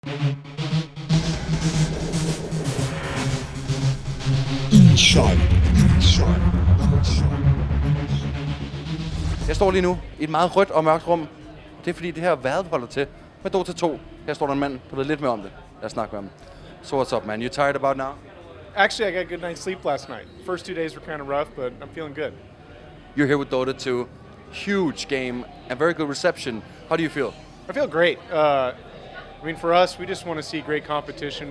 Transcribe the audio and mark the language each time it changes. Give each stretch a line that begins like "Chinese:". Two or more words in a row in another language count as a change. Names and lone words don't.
Danish: Jeg står lige nu i et meget rødt og mørkt rum. Det er fordi det her vejret holder til med Dota 2. Her står der en mand, der ved lidt mere om det. Lad os snakke med ham.
English: So what's up, man? You tired about now? Actually, I got a good night's sleep last night. First 2 days were kind of rough, but I'm feeling good. You're here with Dota 2. Huge game and very good reception. How do you feel? I feel great. I mean, for us, we just want to see great competition.